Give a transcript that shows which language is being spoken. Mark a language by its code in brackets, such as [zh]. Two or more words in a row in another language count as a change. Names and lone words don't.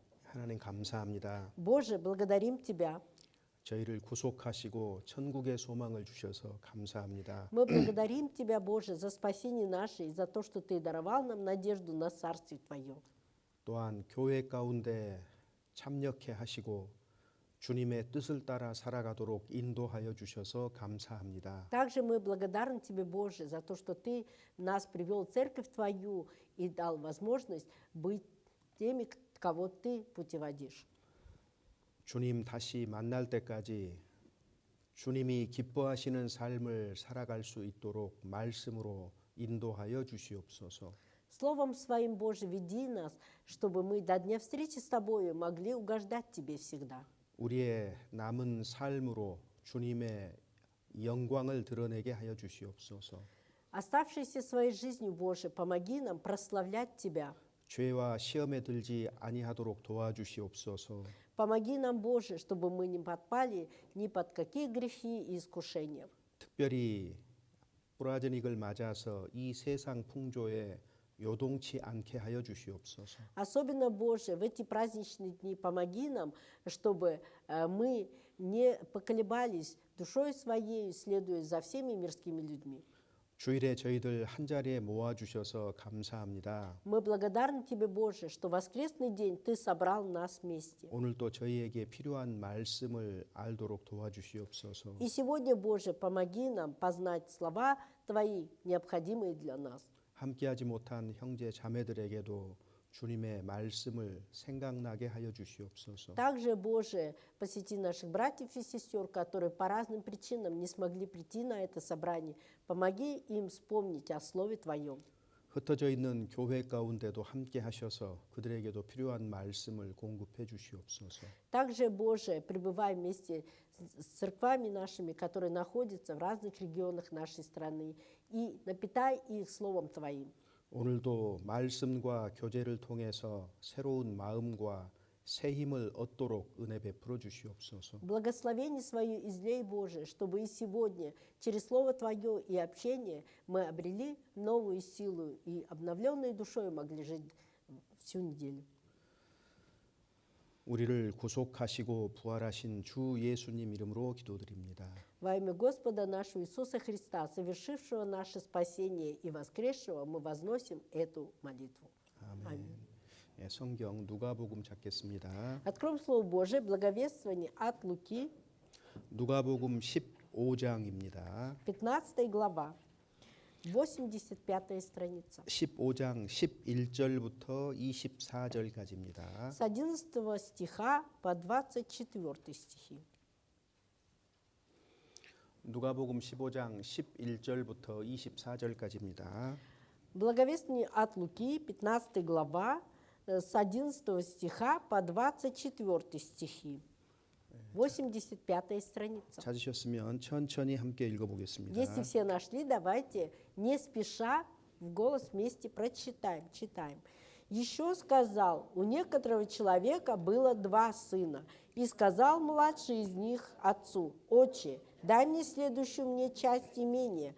[ko] 하나님 감사합니다. [ru] Боже, благодарим Тебя. [ko] 저희를 구속하시고 천국의 소망을 주셔서 감사합니다. [ru] Мы благодарим Тебя, Боже, за спасение наше и за то, что Ты даровал нам надежду на Царствие Твое. [ko] 또한 교회 가운데 참여케 하시고 주님의 뜻을 따라 살아가도록 인도하여 주셔서 감사합니다. [ru] Также мы благодарны Тебе, Боже, за то, что Ты нас привел в Церковь Твою и дал возможность быть теми, кого Ты путеводишь. [ko] 주님 다시 만날 때까지 주님이 기뻐하시는 삶을 살아갈 수 있도록 말씀으로 인도하여 주시옵소서. [ru] Словом Своим, Боже, веди нас, чтобы мы до дня встречи с Тобою могли угождать Тебе всегда. [ko] 우리의 남은 삶으로 주님의 영광을 드러내게 하여 주시옵소서. [ru] Оставшейся своей жизнью, Боже, помоги нам прославлять Тебя. [ko] 죄와 시험에 들지 아니하도록 도와주시옵소서. [ru] Помоги нам, Боже, чтобы мы не подпали ни под какие грехи и искушения. [ko] 특별히 뿌라저닉을 맞아서 이 세상 풍조에 요동치 않게 하여 주시옵소서. [ru] Особенно, Боже, в эти праздничные дни помоги нам, чтобы мы не поколебались душой своей, следуя за всеми мирскими людьми. [ko] 주일에 저희들 한자리에 모아주셔서 감사합니다. [ru] Мы благодарны Тебе, Боже, что в воскресный день Ты собрал нас вместе. [ko] 오늘도 저희에게 필요한 말씀을 알도록 도와주시옵소서. [ru] И сегодня, Боже, помоги нам познать слова Твои, необходимые для нас. [ko] 함께하지 못한 형제 자매들에게도 주님의 말씀을 생각나게 하여 주시옵소서. [ru] Также, Боже, посети наших братьев и сестер, которые по разным причинам не смогли прийти на это собрание. Помоги им вспомнить о Слове Твоем. [ko] 흩어져 있는 교회 가운데도 함께 하셔서 그들에게도 필요한 말씀을 공급해 주시옵소서. [ru] Также, Боже, пребывай вместе с церквами нашими, которые находятся в разных регионах нашей страны, и напитай их Словом Твоим. [ko] 오늘도 말씀과 교제를 통해서 새로운 마음과 새 힘을 얻도록 은혜 베풀어 주시옵소서. [ru] Благословение Свое излей, Боже, чтобы и сегодня через Слово Твое и общение мы обрели новую силу и обновленной душой могли жить всю неделю. [ko] 우리를 구속하시고 부활하신 주 예수님 이름으로 기도드립니다. [ru] Во имя Господа нашего Иисуса Христа, совершившего наше спасение и воскресшего, мы возносим эту молитву. [ko] 아멘. 예, 성경 누가복음 찾겠습니다. [ru] Откроем Слово Божие, благовествование от Луки, [ko] 누가복음 15장입니다. [ru] 15 глава, 85 страница. [ko] 15장 11절부터 24절까지입니다. [ru] С 11 стиха по 24 стихи. [ko] 누가복음 15장 11절부터 24절까지입니다. [ru] Благовествование от Луки, 15 глава, с 11 стиха по 24 стихи. 85 страница. [ko] 찾으셨으면 천천히 함께 읽어보겠습니다. [ru] Если все нашли, давайте не спеша в голос вместе прочитаем, читаем. Еще сказал, у некоторого человека было 2 сына, и сказал младший из них отцу: «Отче, дай мне следующую мне часть имения».